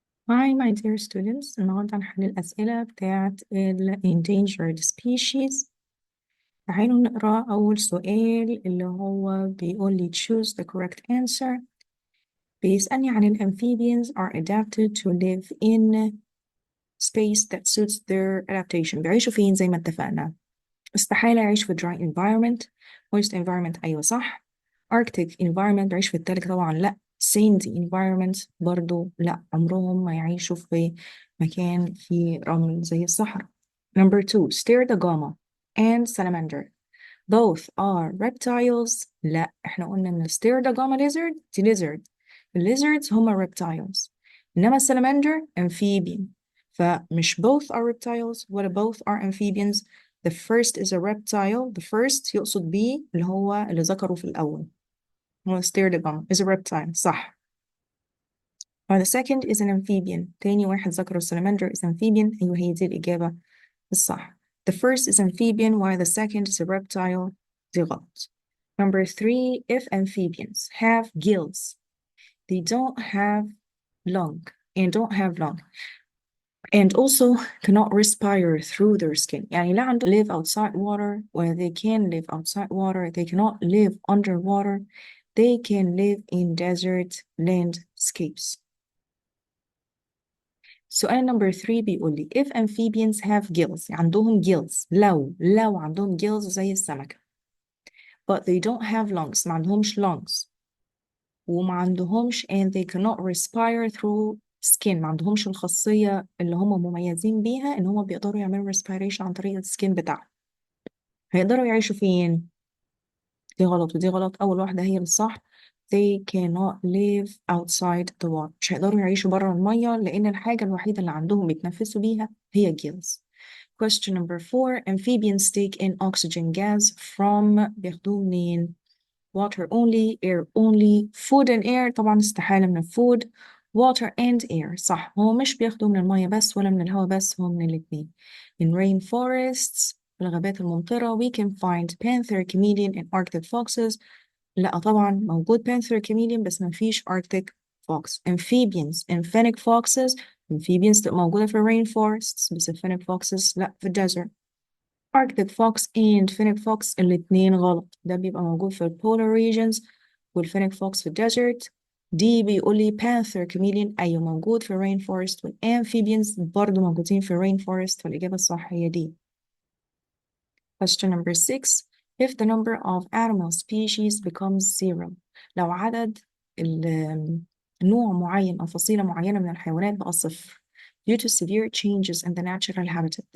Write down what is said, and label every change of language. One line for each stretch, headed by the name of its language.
English: Hi my dear students،
Arabic: النهاردة هنحل الأسئلة بتاعت ال endangered species. تعالوا نقرأ أول سؤال اللي هو بيقول لي
English: choose the correct answer.
Arabic: بيسألني عن ال
English: amphibians are adapted to live in space that suits their adaptation.
Arabic: بيعيشوا فين زي ما اتفقنا؟ استحالة يعيش في
English: dry environment. moist environment
Arabic: أيوة صح. Arctic environment بيعيش في التلج طبعا لأ.
English: sandy environment
Arabic: برضو لأ، عمرهم ما يعيشوا في مكان فيه رمل زي الصحراء.
English: Number 2 Sterdogama and salamander both are reptiles.
Arabic: لأ، احنا قلنا ان Sterdogama lizard دي lizard. الليزردز هما reptiles، إنما salamander amphibian. فمش both are reptiles ولا both are amphibians.
English: The first is a reptile.
Arabic: The first يقصد بيه اللي هو اللي ذكره في الأول، هو
English: Sterdogama is a reptile
Arabic: صح.
English: The second is an amphibian.
Arabic: تاني واحد ذكره
English: salamander is amphibian.
Arabic: أيوة هي دي الإجابة الصح.
English: The first is amphibian while the second is a reptile.
Arabic: دي غلط.
English: Number 3 if amphibians have gills they don't have lung and also cannot respire through their skin.
Arabic: يعني لا عندهم
English: live outside water where they can live outside water, they cannot live underwater, they can live in desert landscapes.
Arabic: سؤال number 3 بيقول لي if amphibians have gills، عندهم gills لو عندهم gills زي السمكة
English: but they don't have lungs،
Arabic: ما عندهمش lungs وما عندهمش
English: and they cannot respire through skin،
Arabic: ما عندهمش الخاصية اللي هم مميزين بيها إن هم بيقدروا يعملوا respiration عن طريق السكين بتاعهم. هيقدروا يعيشوا فين؟ دي غلط ودي غلط. أول واحدة هي الصح.
English: They cannot live outside the water.
Arabic: مش هيقدروا يعيشوا بره المية لأن الحاجة الوحيدة اللي عندهم بيتنفسوا بيها هي gills.
English: Question number 4 amphibians take in oxygen gas from بياخدوه منين؟ water only, air only, food and air
Arabic: طبعا استحالة من
English: food. water and air
Arabic: صح، هو مش بياخدوا من المية بس ولا من الهواء بس، هو من الاتنين.
English: in rainforests
Arabic: في الغابات الممطرة
English: we can find panther chameleon and arctic foxes.
Arabic: لا طبعا موجود panther chameleon بس ما فيش arctic fox.
English: amphibians and fennec foxes amphibians
Arabic: تبقى موجودة في
English: rainforests بس fennec foxes لا في desert. Arctic fox and fennec fox
Arabic: الاتنين غلط، ده بيبقى موجود في polar regions والfennec fox في desert. دي بيقول لي panther chameleon أيوة موجود في rainforest والamphibians برضو موجودين في rainforest، فالإجابة الصح هي دي.
English: Question number 6 if the number of animal species becomes zero،
Arabic: لو عدد نوع معين أو فصيلة معينة من الحيوانات بقى صفر
English: due to severe changes in the natural habitat.